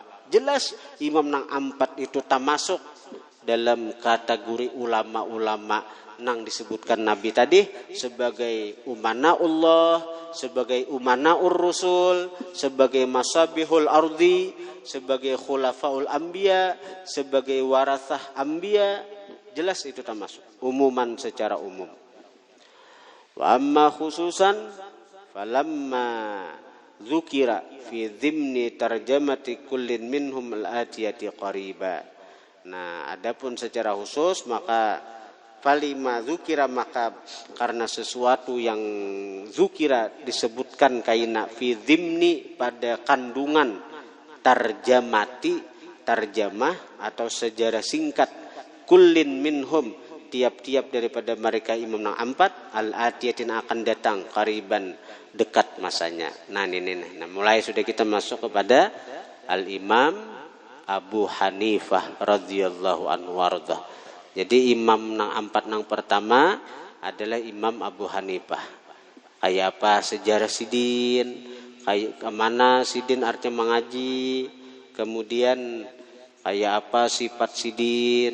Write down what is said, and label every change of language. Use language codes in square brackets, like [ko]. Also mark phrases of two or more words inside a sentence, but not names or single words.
[bjn] Jelas imam nang ampat itu termasuk dalam kategori ulama-ulama nang disebutkan Nabi tadi sebagai [ar] أُمَنَاءُ اللهِ, [bjn] sebagai [ar] أُمَنَاءُ الرُّسُلِ, [bjn] sebagai [ar] مَصَابِيحُ الْأَرْضِ, [bjn] sebagai [ar] خُلَفَاءُ الْأَنْبِيَاءِ, [bjn] sebagai [ar] وَرَثَةُ الْأَنْبِيَاءِ. [bjn] Jelas itu termasuk umuman secara umum. [ar] وَأَمَّا خُصُوصًا فَلِمَا ذُكِرَ فِي ضِمْنِ تَرْجَمَةِ كُلٍّ مِنْهُمُ الْآتِيَةِ قَرِيبًا. [bjn] Nah, adapun secara khusus maka [ar] فَلِمَا ذُكِرَ [bjn] maka karena sesuatu yang dzukira disebutkan [ar] كَائِنًا فِي ضِمْنِ [bjn] pada kandungan tarjamah atau sejarah singkat [ar] كُلٍّ مِنْهُمْ [bjn] tiap-tiap daripada mereka imam nang ampat al-atiyatin akan datang qariban dekat masanya. Nah mulai sudah kita masuk kepada al-Imam Abu Hanifah [ar] رَضِيَ اللهُ عَنْهُ وَأَرْضَاهُ. [bjn] Jadi imam nang ampat nang pertama adalah Imam Abu Hanifah. Kayak apa sejarah sidin, kayak kemana sidin artinya mengaji, kemudian kayak apa sifat sidin.